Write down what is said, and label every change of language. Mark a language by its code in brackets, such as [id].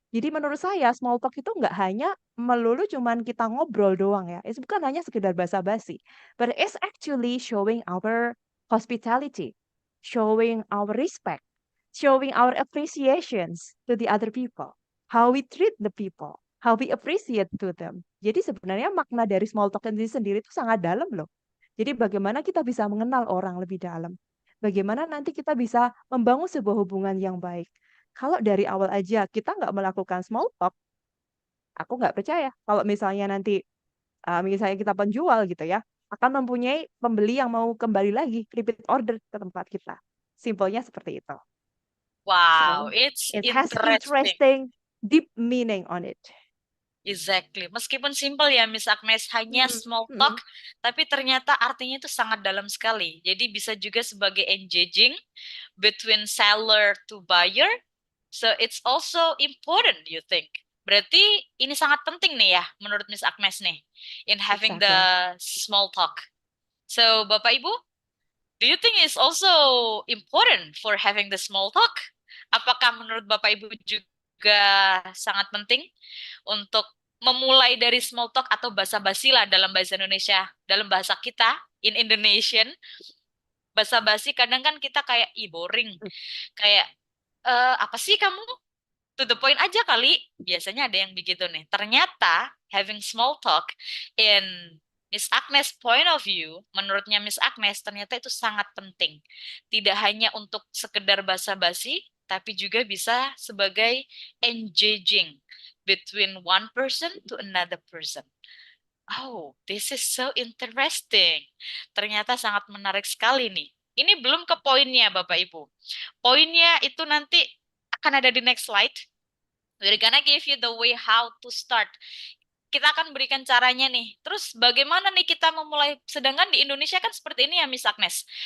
[id] Jadi menurut saya small talk itu nggak hanya melulu cuman kita ngobrol doang ya. Itu bukan hanya sekedar basa-basi, [en] but it's actually showing our hospitality, showing our respect, showing our appreciations to the other people, how we treat the people, how we appreciate to them. [id] Jadi sebenarnya makna dari small talk ini sendiri itu sangat dalam loh. Jadi bagaimana kita bisa mengenal orang lebih dalam. Bagaimana nanti kita bisa membangun sebuah hubungan yang baik. Kalau dari awal aja kita nggak melakukan small talk, aku nggak percaya kalau misalnya nanti misalnya kita penjual gitu ya, akan mempunyai pembeli yang mau kembali lagi repeat order ke tempat kita. Simpelnya seperti itu. [en] Wow, So, it's it has interesting. interesting deep meaning on it. Exactly. [id] Meskipun simple ya, Miss Agnes, hanya Mm, [en] small talk, mm. [id] tapi ternyata artinya itu sangat dalam sekali. Jadi bisa juga sebagai [en] engaging between seller to buyer. So it's also important, you think. [id] Berarti ini sangat penting nih ya, menurut Miss Agnes nih, [en] in having the Exactly. small talk. So, Bapak Ibu, do you think it's also important for having the small talk? [id] Apakah menurut Bapak Ibu juga sangat penting untuk memulai dari small talk atau basa-basi lah dalam bahasa Indonesia, dalam bahasa kita, [en] in Indonesian, [id] basa-basi kadang kan kita kayak, ih boring, kayak, apa sih kamu? [en] To the point [id] aja kali, biasanya ada yang begitu nih. Ternyata, [en] having small talk in Miss Agnes point of view, [id] menurutnya Miss Agnes, ternyata itu sangat penting. Tidak hanya untuk sekedar basa-basi, tapi juga bisa sebagai [en] engaging between one person to another person. Oh, this is so interesting. [id] Ternyata sangat menarik sekali nih. Ini belum ke poinnya, Bapak Ibu. Poinnya itu nanti akan ada di [en] next slide. We're gonna give you the way how to start. [id] Kita akan berikan caranya nih. Terus bagaimana nih kita memulai? Sedangkan di Indonesia kan seperti ini ya, Miss Agnes.